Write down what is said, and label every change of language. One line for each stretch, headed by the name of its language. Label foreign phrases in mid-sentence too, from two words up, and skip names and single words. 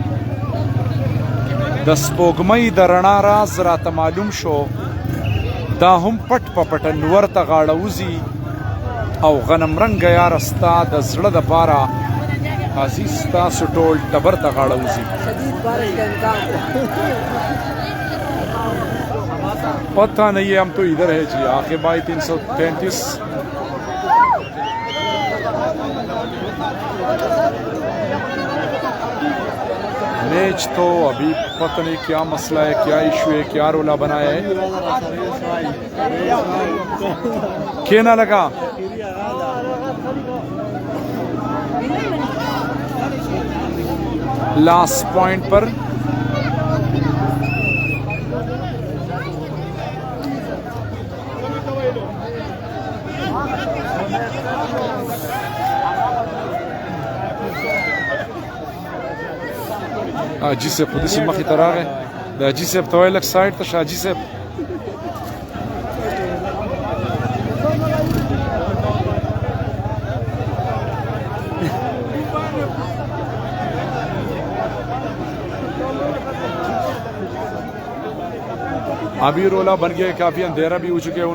Pashto: د سپوږمۍ د رڼا راز راته معلوم شو, دا هم پټ په پټه نور ته غاړه وځي. او غنم رنګه یاره ستا د زړه دپاره عزیز ستاسو ټول ټبر ته غاړه وځي.
Urdu: پتہ نہیں ہے, ہم تو ادھر ہے جی. آخر بھائی 333 میچ تو ابھی پتہ نہیں کیا مسئلہ ہے, کیا ایشو ہے, کیا رولا بنایا ہے. کھینا لگا
English: last point
Urdu: پر.
Pashto: حاجي صاحب په دې مخې ته راغی. د حاجي صاحب ته وایي لږ سایډ ته شه حاجي صاحب.
Urdu: ابھی رولا بن گیا, کافی اندھیرا بھی ہو چکے ہیں.